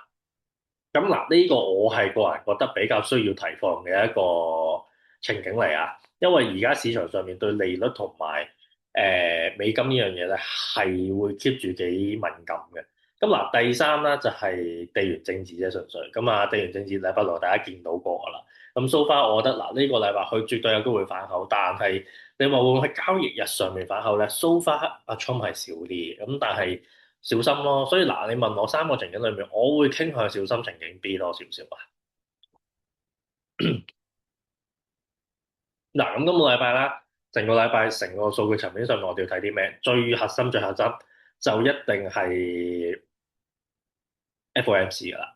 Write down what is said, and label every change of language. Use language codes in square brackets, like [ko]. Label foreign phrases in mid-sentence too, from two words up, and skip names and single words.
[yue] 咁嗱，呢個我係個人覺得比較需要提防嘅一個情景嚟啊，因為而家市場上面對利率同埋美金呢樣嘢咧係會 keep 住幾敏感嘅。咁嗱，第三啦就係地緣政治啫，純粹咁啊，地緣政治禮拜六大家見到過噶啦。 [en] 咁 so far， [yue] 我覺得嗱呢個禮拜佢絕對有機會反口，但係你話會唔會喺交易日上面反口咧 ？ [en] so far [yue] 阿 Trump 係少啲，咁但係小心咯。所以嗱，你問我三個情景裏面，我會傾向小心情景 B 多少少啊。嗱，咁今個禮拜啦，成個禮拜成個數據層面上面，我哋要睇啲咩？最核心就一定係 FOMC 噶啦。